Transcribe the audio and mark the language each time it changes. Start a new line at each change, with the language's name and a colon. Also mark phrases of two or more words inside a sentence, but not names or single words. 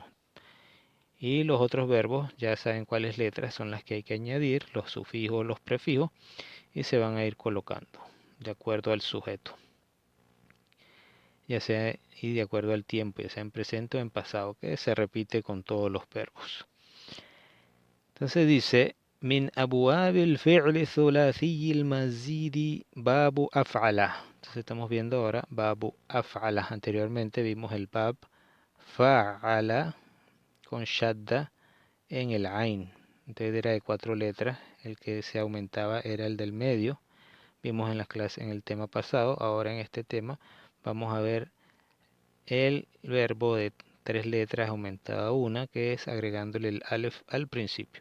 Spanish: Y los otros verbos ya saben cuáles letras son las que hay que añadir, los sufijos, los prefijos, y se van a ir colocando de acuerdo al sujeto, ya sea y de acuerdo al tiempo, ya sea en presente o en pasado, que se repite con todos los verbos. Entonces dice,
Arabic: من أبواب الفعل الثلاثي المزيد باب أفعل.
Spanish: Entonces estamos viendo ahora
Arabic: باب أفعل.
Spanish: Anteriormente vimos el
Arabic: باب فعّل
Spanish: con shadda en el ain. Entonces era de 4 letras. El que se aumentaba era el del medio. Vimos en las clases en el tema pasado. Ahora en este tema vamos a ver el verbo de 3 letras aumentado a una, que es agregándole el alef al principio.